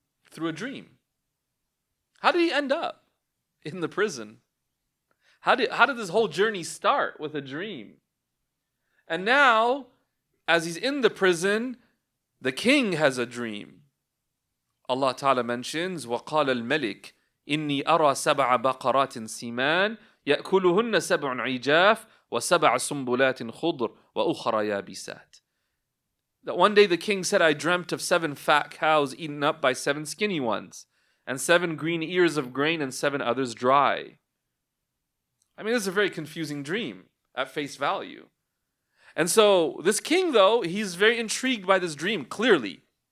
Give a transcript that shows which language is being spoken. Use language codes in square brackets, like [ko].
[en] Through a dream. How did he end up in the prison? How did this whole journey start? With a dream. And now, as he's in the prison, the king has a dream. Allah Ta'ala mentions, [ar] وَقَالَ الْمَلِكِ إِنِّي أَرَى سَبْعَ بَقَرَاتٍ سِمَانٍ يَأْكُلُهُنَّ سَبْعٌ عِجَافٌ وَسَبْعَ سُنبُلَاتٍ خُضْرٍ وَأُخْرَى يَابِسَاتٍ. [en] That one day the king said, I dreamt of 7 fat cows eaten up by 7 skinny ones, and 7 green ears of grain and 7 others dry. I mean, this is a very confusing dream at face value. And so this king, though, he's very intrigued by this dream, clearly.